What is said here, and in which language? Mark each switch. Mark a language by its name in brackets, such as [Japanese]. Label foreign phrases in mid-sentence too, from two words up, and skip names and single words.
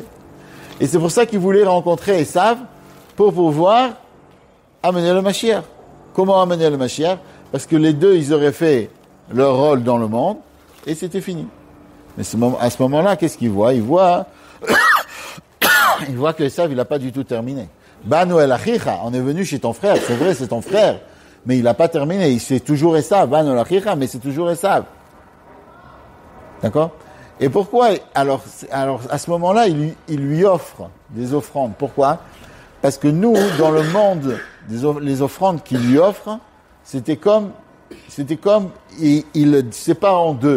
[French] Et c'est pour ça qu'il voulait rencontrer Esav pour pouvoir amener le Mashiach. Comment amener le Mashiach? Parce que les deux, ils auraient fait leur rôle dans le monde et c'était fini. Mais à ce moment-là, qu'est-ce qu'il voit? Il voit que Esav, il n'a pas du tout terminé. [Hebrew] באנו אל אחיך, [French] on est venu chez ton frère, c'est vrai, c'est ton frère. Mais il n'a pas terminé, c'est toujours Esav, mais c'est toujours Esav. D'accord? Et pourquoi? Alors, à ce moment-là, il lui offre des offrandes. Pourquoi? Parce que nous, dans le monde, les offrandes qu'il lui offre, c'était comme, il le sépare en deux.